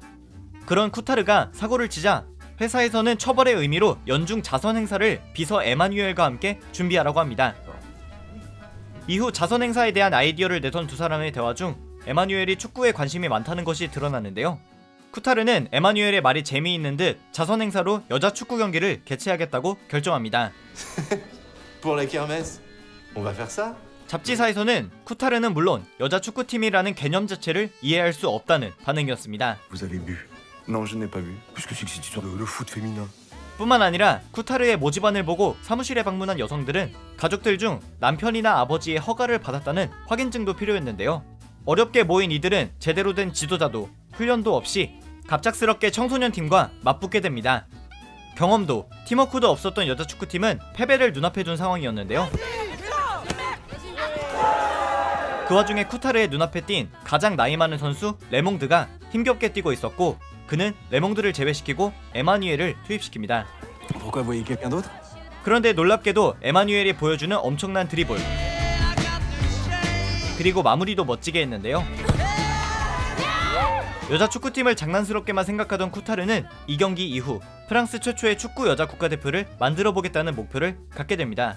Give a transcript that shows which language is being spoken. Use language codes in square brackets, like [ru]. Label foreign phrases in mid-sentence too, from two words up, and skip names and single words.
[ko] 그런 쿠타르가 사고를 치자 회사에서는 처벌의 의미로 연중 자선 행사를 비서 에마뉴엘과 함께 준비하라고 합니다. 이후 자선 행사에 대한 아이디어를 내던 두 사람의 대화 중 에마뉴엘이 축구에 관심이 많다는 것이 드러나는데요. 쿠타르는 에마뉴엘의 말이 재미있는 듯 자선 행사로 여자 축구 경기를 개최하겠다고 결정합니다. [fr] Pour la kermesse, on va faire ça? [ko] 잡지사에서는 쿠타르는 물론 여자 축구팀이라는 개념 자체를 이해할 수 없다는 반응이었습니다. [fr] Vous avez bu? Non, je n'ai pas bu. Qu'est-ce que c'est que cette histoire de foot féminin? [ko] 뿐만 아니라 쿠타르의 모집안을 보고 사무실에 방문한 여성들은 가족들 중 남편이나 아버지의 허가를 받았다는 확인증도 필요했는데요. 어렵게 모인 이들은 제대로 된 지도자도 훈련도 없이 갑작스럽게 청소년 팀과 맞붙게 됩니다. 경험도 팀워크도 없었던 여자 축구팀은 패배를 눈앞에 둔 상황이었는데요. 그 와중에 쿠타르의 눈앞에 띈 가장 나이 많은 선수 레몽드가 힘겹게 뛰고 있었고 그는 레몽드를 제외시키고 에마뉴엘을 투입시킵니다. [fr] Pourquoi voyez quelqu'un d'autre? [ko] 그런데 놀랍게도 에마뉴엘이 보여주는 엄청난 드리블 그리고 마무리도 멋지게 했는데요. 여자 축구팀을 장난스럽게만 생각하던 쿠타르는 이 경기 이후 프랑스 최초의 축구 여자 국가대표를 만들어보겠다는 목표를 갖게 됩니다.